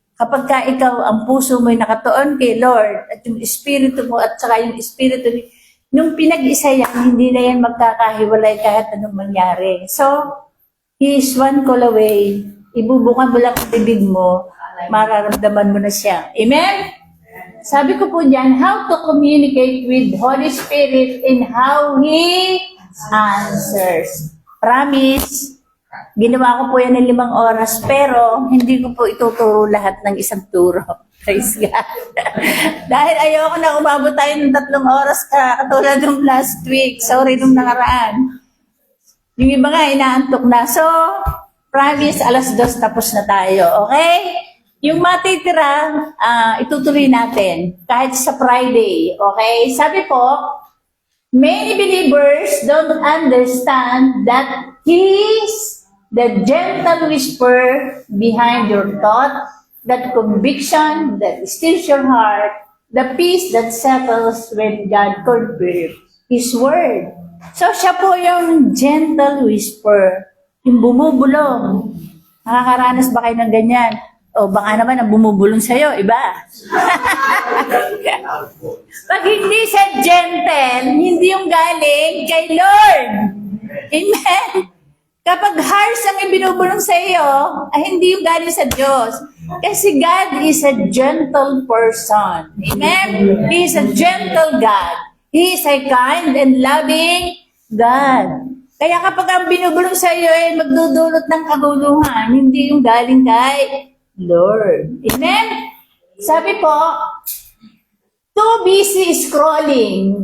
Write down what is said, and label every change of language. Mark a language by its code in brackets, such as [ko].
[tl] Kapag ka ikaw, ang puso mo'y nakatuon kay Lord, at yung Espiritu mo, at saka yung Espiritu nung pinag-isa yan, hindi na yan magkakahiwalay kahit anong mangyari. [en] So, He is one call away. [tl] Ibubukan mo lang ang bibig mo, mararamdaman mo na siya. Amen? Sabi ko po dyan, [en] how to communicate with Holy Spirit and how He answers. [tl] Promise, ginawa ko po yan ng 5 oras, pero hindi ko po ituturo lahat ng isang turo. [en] Praise God. [tl] Dahil ayoko na umabot tayo ng 3 oras katulad nung [en] last week. [tl] Sorry nung nakaraan. Yung iba nga, inaantok na. So, promise, 2:00 tapos na tayo. Okay? Yung matitira, itutuloy natin kahit sa Friday. Okay? Sabi po, [en] many believers don't understand that He is the gentle whisper behind your thought, that conviction that stills your heart, the peace that settles when God confirms His word. [tl] So, siya po yung gentle whisper, yung bumubulong. Nakakaranas ba kayo ng ganyan? O baka naman ang bumubulong sa'yo, iba. Pag hindi siya gentle, hindi yung galing kay Lord. Amen? Kapag harsh ang ibinubulong sa iyo, ay hindi yung galing sa Diyos. Kasi [en] God is a gentle person. Amen? He is a gentle God. He is a kind and loving God. [tl] Kaya kapag ang binubulong sa iyo ay magdudulot ng kaguluhan, hindi yung galing kay Lord. Amen? Sabi po, [en] too busy scrolling.